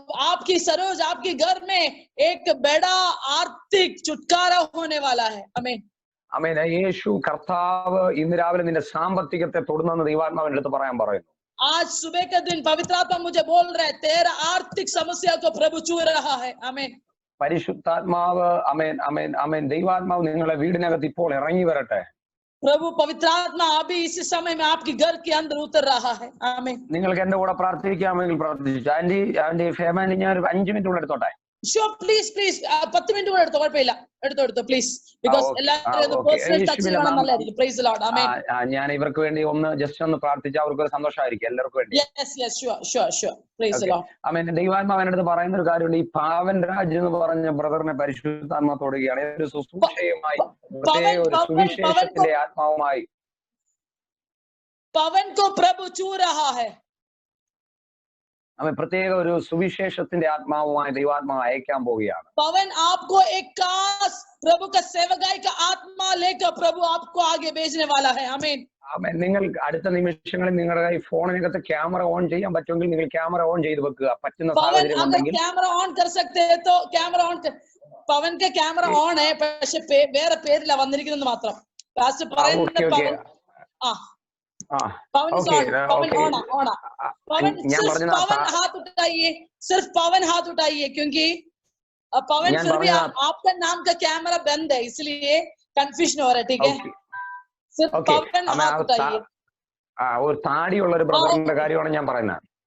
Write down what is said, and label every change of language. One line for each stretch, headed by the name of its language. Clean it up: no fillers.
Hindi: आपकी सरोज आपके घर में एक बड़ा आर्थिक छुटकारा होने वाला है. आमीन.
Malayalam: യേശു കർത്താവ് ഇന്ന് രാവിലെ നിന്റെ സാമ്പത്തികത്തെ തൊടുന്നെന്ന് ദൈവാത്മാവിന്റെ അടുത്ത് പറയുന്നു.
Hindi: आज सुबह का दिन पवित्र आत्मा मुझे बोल रहा है, तेरा आर्थिक समस्या को प्रभु छू रहा है. आमीन.
Malayalam: പരിശുദ്ധാത്മാവ് ദൈവാത്മാവ് നിങ്ങളുടെ വീടിനകത്ത് ഇപ്പോൾ ഇറങ്ങി വരട്ടെ.
Hindi: प्रभु पवित्र आत्मा अभी इसी समय में आपके घर के अंदर उतर रहा है. आमीन.
Malayalam: നിങ്ങൾക്ക് എന്റെ കൂടെ പ്രാർത്ഥിക്കാമെങ്കിൽ പ്രാർത്ഥിച്ചു. ആന്റി ഫേമാനി ഞാൻ ഒരു 5 മിനിറ്റ് കൂടെ എടുത്തോട്ടെ.
English: Sure, please
Malayalam: 10 മിനിറ്റ് കൂടെ എടുത്തോ, കുഴപ്പമില്ല. എടുത്തോ പ്ലീസ്, ബിക്കോസ് എല്ലാവരും പേഴ്സണൽ ടച്ച് ചെയ്യണം. നല്ലതായിരിക്കും. Praise the Lord. ആമേൻ. ഞാൻ ഇവർക്ക് വേണ്ടി ജസ്റ്റ് ഒന്ന് പ്രാർത്ഥിച്ചാൽ അവർക്ക് സന്തോഷമായിരിക്കും എല്ലാവർക്കും വേണ്ടി.
English: Yes sure. Praise the Lord.
Malayalam: ആമേൻ. ദൈവാത്മാവ് എൻ്റെ അടുത്ത് പറയുന്ന ഒരു കാര്യമുണ്ട്. ഈ പാവൻ രാജ് എന്ന് പറഞ്ഞ ബ്രദറിനെ പരിശുദ്ധാത്മാ തൊടുകയാണ്. ഒരു ശുശ്രൂഷയുമായി, പ്രത്യേക ഒരു സുവിശേഷത്തിന്റെ ആത്മാവുമായി
Hindi: പവൻ को प्रभु छू रहा है.
Malayalam: പ്രത്യേക ഒരു സുവിശേഷത്തിന്റെ ആത്മാവുമായി ദൈവാത്മാവ് അയക്കാൻ പോവുകയാണ്.
Hindi: पवन आपको एक खास प्रभु का सेवकाई का आत्मा लेकर प्रभु आपको आगे भेजने वाला है. आमीन.
Malayalam: നിങ്ങൾ അടുത്ത നിമിഷങ്ങളിൽ നിങ്ങളുടെ കൈ ഫോണിനകത്ത് ക്യാമറ ഓൺ ചെയ്യാൻ പറ്റുമെങ്കിൽ നിങ്ങൾ ക്യാമറ ഓൺ ചെയ്ത് വെക്കുക. പറ്റുന്ന സാഹചര്യം ഉണ്ടെങ്കിൽ
Hindi: ക്യാമറ ഓൺ कर सकते हैं तो ക്യാമറ ഓൺ.
Malayalam: പവൻ के ക്യാമറ ഓൺ है, പക്ഷേ വേറെ പേരില്ല വന്നിരിക്കുന്നത് മാത്രം. പാസ്റ്റർ പറയുന്നത്
Hindi: പവൻ पवन सिर्फ पवन हाथ उठाइए क्योंकि पवन फिर भी आपका नाम का कैमरा बंद है, इसलिए कंफ्यूजन हो रहा है. ठीक है, सिर्फ पवन हाथ उठाइए.
Malayalam: ഒരു താടിയുള്ള ഒരു ബ്രദറിന്റെ കാര്യമാണ് ഞാൻ പറയുന്നത്.